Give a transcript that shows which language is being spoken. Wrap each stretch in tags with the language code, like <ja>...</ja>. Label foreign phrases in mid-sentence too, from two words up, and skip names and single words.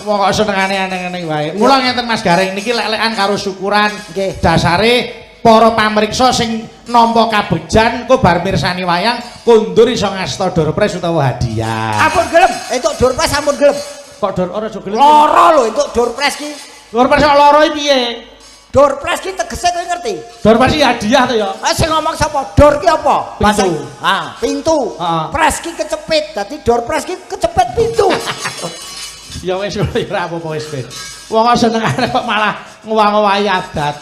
<jv>Wong kok senengane aneh-aneh wae. Mula ngeten Mas Gareng niki lek-lekan karo syukuran. Nggih. Dasare para pamriksa sing nampa kabejan kok bar mirsani wayang kondur iso ngasta</jv> <en>door prize</en> <jv>utawa hadiah. Ampun gelem, entuk</jv> <en>door prize</en> <jv>ampun gelem. Kok door ora aja gelem. Lara lho entuk</jv> <en>door prize</en> <jv>ki.</jv> <en>Door prize</en> <jv>kok lara iki piye?</jv> <en>Door prize</en> <jv>ki tegese kowe ngerti?</jv> <en>Door prize</en> <jv>hadiah to ya. Sing ngomong sapa? Door ki apa? Pintu. Pintu. Heeh. Prize ki kecepit. Dadi</jv> <en>door prize</en> <jv>ki kecepit pintu. Ya wis ora apa-apa wis ben. Wong kok senengane kok malah ngowah-ngowahi adat.</jv>